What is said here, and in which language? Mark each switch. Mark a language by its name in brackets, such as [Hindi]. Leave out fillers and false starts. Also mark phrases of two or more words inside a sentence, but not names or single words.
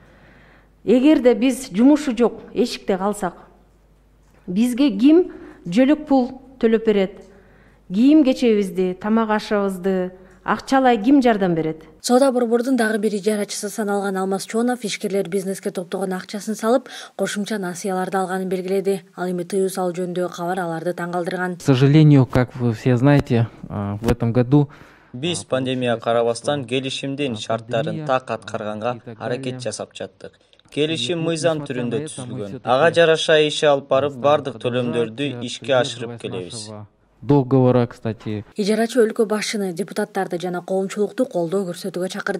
[Kyrgyz] Эгерде биз жумушу жок, эшикте калсак, бизге ким жөлөк пул төлөп берет? Кийим кечебизди, тамак ашыбызды акчалай ким жардам берет? Соода борбордун дагы бир ижарачысы саналган Алмаз Чонов ишкерлер бизнеске топтогон акчасын салып, кошумча насыяларды алганын белгиледи. Ал эми тыюу салуу жөнүндөгү кабар аларды таң калтырган. [Russian] К сожалению, как вы все знаете, в этом году [Kyrgyz] биз пандемия карабастан келишимдин шарттарын так аткарганга аракет жасап жаттык. Келишим мыйзам түрүндө түзүлгөн. Ага жараша иш алып барып, бардык төлөмдөрдү ишке ашырып келебиз. [Russian] Договора, кстати. [Kyrgyz] Ижарачы өлкө башчыны, депутаттарды жана коомчулукту колдоо көрсөтүүгө чакырды.